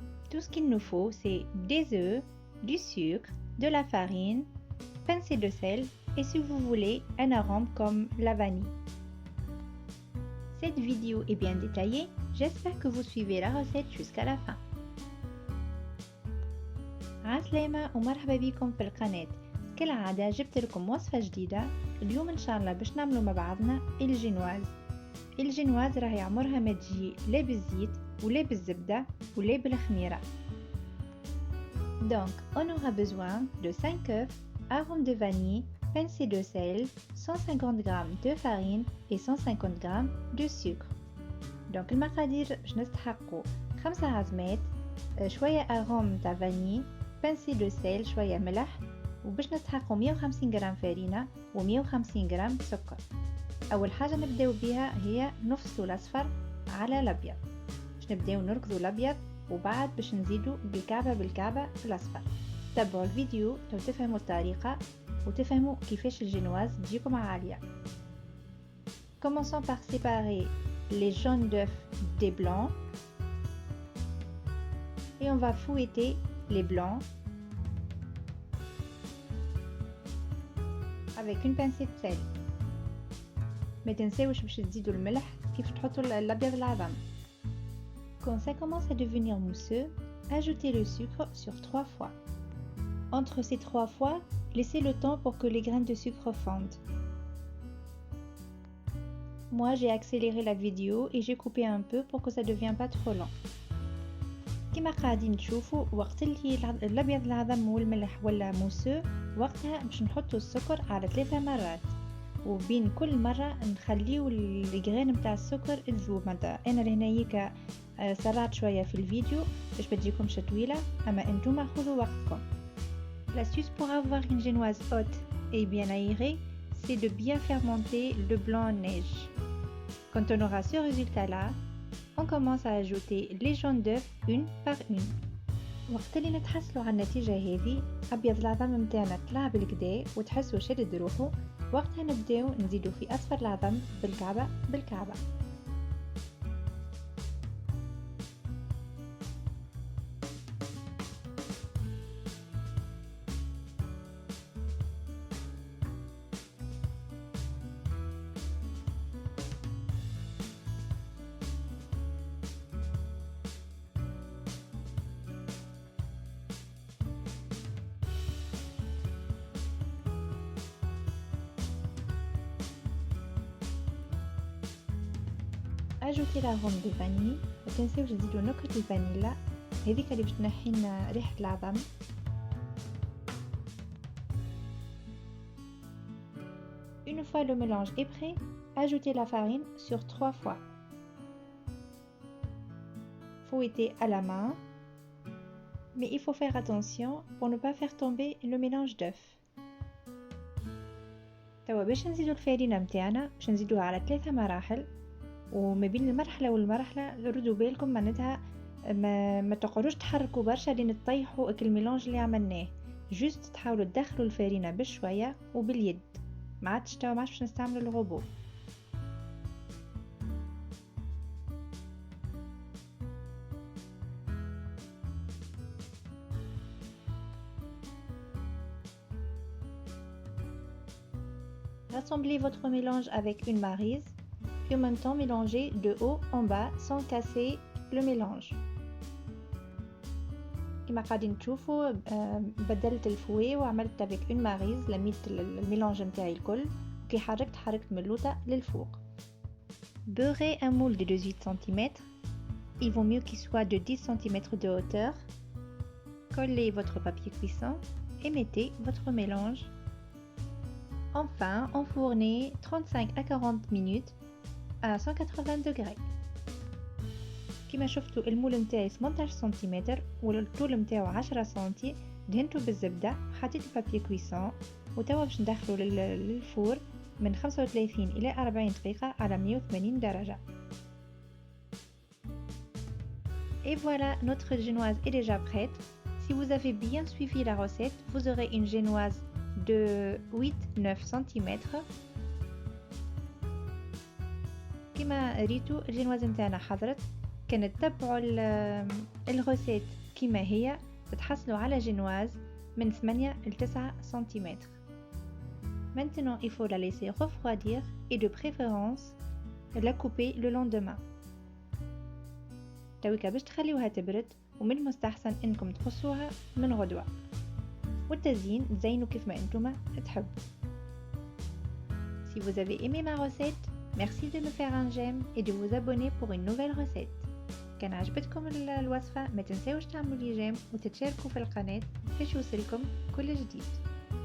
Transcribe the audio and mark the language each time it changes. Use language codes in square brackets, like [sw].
[fr] Tout ce qu'il nous faut c'est des œufs, du sucre, de la farine, pincée de sel et si vous voulez un arôme comme la vanille. Cette vidéo est bien détaillée, j'espère que vous suivez la recette jusqu'à la fin. [ar] عسلامة ومرحبا بكم في القناة. كالعادة جبت لكم وصفة جديدة. اليوم إن شاء الله باش نعملوا مع بعضنا الجينواز راهي عمرها ما تجي لا بالزيت ولا بالزبدة ولا بالخميرة. [fr] Donc on aura besoin de 5 œufs, arôme de vanille, pincée de sel, 150 g de farine et 150 g de sucre. [ar] Donc المقادير باش نستحقوا 5 عزمات، شوية arôme تاع vanille، [fr] pincée de sel، [ar] شوية ملح، وباش نستحقوا 150 غرام فرينة و150 غرام سكر. أول حاجة نبداو بها هي نفصلوا الأصفر على الأبيض، باش نبداو نركضوا الأبيض وبعد باش نزيدوا بالكعبة في الأصفر. تابعوا الفيديو لو تفهموا الطريقة وتفهموا كيفاش الجينواز تجيكم عالية. [fr] Commençons par séparer les jaunes d'œufs des blancs et on va fouetter les blancs avec une pincée de sel. [ar] ما تنساوش باش تزيدوا الملح كيف تحطوا الابيض العظم. [fr] Quand ça commence à devenir mousseux, ajoutez le sucre sur 3 fois. Entre ces 3 fois, laissez le temps pour que les graines de sucre fondent. Moi, j'ai accéléré la vidéo et j'ai coupé un peu pour que ça ne devienne pas trop lent. [ar] كما قاعدين تشوفوا وقت اللي الابيض العظم والملح ولا موسو وقتها باش نحطوا السكر على 3 مرات وبين كل مره نخليو الجرين نتاع السكر تذوب. معناتها انا لهنايا سرعت شويه في الفيديو باش ما تجيكمش طويله، اما انتم خذوا وقتكم. [fr] L'astuce pour avoir une génoise haute et bien aérée, c'est de bien fermenter le blanc en neige. Quand on aura ce résultat là, on commence à ajouter les jaunes d'œufs une par une. [ar] وقت اللي نتحصلوا على النتيجة هذه أبيض العظم متاعنا طلع بالكدا وتحسوا شدد روحه، وقتها نبداو نزيدوا في أصفر العظم بالكعبة. اجوتي [fr] l'arôme de vanille، [ar] ما تنساوش تزيدوا نكهة الفانيلا هذيك اللي باش تنحي لنا ريحة العظم. [fr] Une fois le mélange est prêt, ajoutez la farine sur 3 fois. Fouettez à la main, mais il faut faire attention pour ne pas faire tomber le mélange d'œufs. [ar] توا باش نزيدوا الفارينة متاعنا باش نزيدوها على 3 مراحل، وما بين المرحلة والمرحلة ردوا بالكم معناتها ما تقعدوش تحركوا برشا لين تطيحوا الميلانج اللي عملناه. جوست تحاولوا تدخلوا الفارينة بشوية وباليد، ما عادش باش نستعملوا الغوبو. [fr] Rassemblez votre mélange avec une maryse et en même temps mélangez de haut en bas sans casser le mélange. [ar] كما قاعدين تشوفوا بدلت الفوي وعملت [fr] avec une maryse، [ar] لميت الميلانج نتاعي الكل وكي حركت من اللوطة للفوق. [fr] Beurrez un moule de 18 cm. Il vaut mieux qu'il soit de 10 cm de hauteur. Collez votre papier cuisson et mettez votre mélange. Enfin, enfournez 35 à 40 minutes à 180 degrés. [ar] كما شفتوا المول نتاعي 18 سنتيمتر والطول نتاعو 10 سنتي، دهنته بالزبدة، حطيت البابي كويسون وتوا باش ندخلو للفور من 35 إلى 40 دقيقة على 180 درجة. [fr] Et voilà, notre génoise est déjà prête. Si vous avez bien suivi la recette, vous aurez une génoise [ar] de 8-9 سنتيمتر. كما ريتو الجنواز نتاعنا حضرت. كان تتبعوا الغوسيت كما هي تتحصلوا على جنواز من 8 ل 9 سنتيمتر. [fr] Maintenant, il faut la laisser refroidir et de préférence la couper le lendemain. [ar] تويكا باش تخليوها تبرد ومن المستحسن انكم تقصوها من غدوة. والتزيين تزينوا كيف ما انتم تحبوا. [fr] Si vous avez aimé ma recette, merci de me faire un j'aime et de vous abonner pour une nouvelle recette. [ar] كان عجبتكم الوصفة ما تنسوش تعملوا لي جيم وتتشاركوا في القناة باش يوصلكم كل جديد.